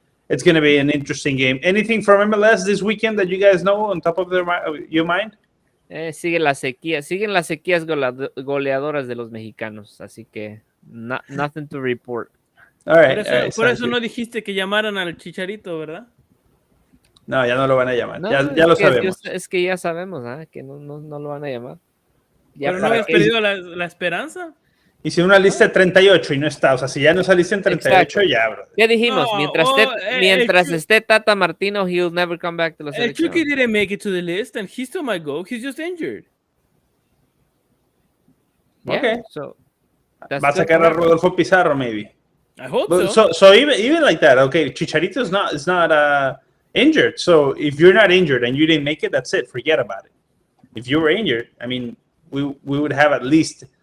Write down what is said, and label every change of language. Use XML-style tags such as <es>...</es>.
<en>It's going to be an interesting game. Anything from MLS this weekend that you guys know on top of your mind?</en> <es>Siguen las sequías goleadoras de los mexicanos, así que</es> <en>nothing to report. All right,</en> <es>por eso no dijiste que llamaran al Chicharito, ¿verdad? No, ya no lo van a llamar. No, ya lo sabemos. Es que ya sabemos que no lo van a llamar. Ya. ¿Pero no habías perdido la esperanza? Hice una lista de 38 y no está. O sea, si ya no saliste en 38, exacto. Ya, bro. Ya dijimos, mientras esté Tata Martino,</es> <en>he'll never come back to</en> <es>la selección.</es> <en>Chucky didn't make it to the list, and he still might go. He's just injured. Yeah, okay. So,</en> <es>va a sacar a Rodolfo Pizarro,</es> <en>maybe. I hope so. So even like that, okay, Chicharito is not injured. So if you're not injured and you didn't make it, that's it. Forget about it. If you were injured, I mean, we would have at least...</en>